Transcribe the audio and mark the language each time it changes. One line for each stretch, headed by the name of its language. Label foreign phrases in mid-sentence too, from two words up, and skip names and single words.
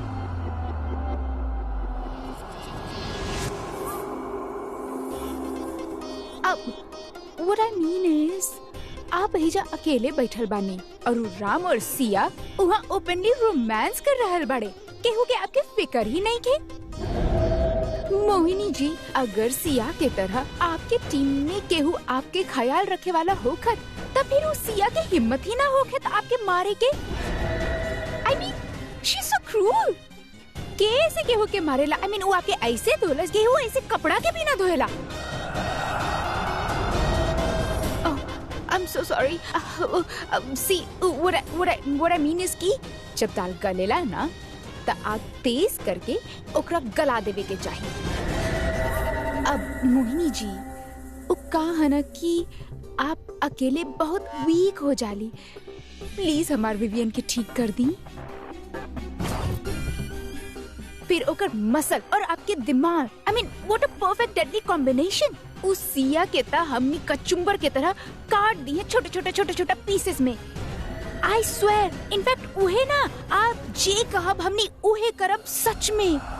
English: अब what I mean is,
Bhojpuri: आप हिजा अकेले बैठल बानी और उ राम और सिया वहाँ ओपनली रोमांस कर रहल बाड़े। केहू के आपके फिकर ही नहीं के। मोहिनी जी, अगर सिया के तरह आपके टीम में केहू आपके ख्याल रखे वाला होखत, तब फिर उस सिया के हिम्मत ही ना होखत आपके मारे के।
English: I mean, she's so cruel.
Bhojpuri: कैसे केहू के मारेला?
English: I mean,
Bhojpuri: वो आपके ऐसे धोलस, केहू ऐसे कपड़ा के भी ना धोएला।
English: I'm so sorry. See, what I mean is
Bhojpuri: कि जब दाल गलेला ना, तो आग तेज करके ओकरा गला देवे के चाहिए। अब मोहिनी जी, वो कहा ना कि आप अकेले बहुत वीक हो जाली। प्लीज हमार विवियन के ठीक कर दी। फिर ओकर मसल और आपके दिमाग,
English: I mean, what a perfect deadly combination.
Bhojpuri: उस सिया के तरह हमनी कचुम्बर के तरह काट दिए छोटे पीसेस में।
English: I swear, in fact,
Bhojpuri: उहे ना आप जे कहब हमनी उहे करब सच में।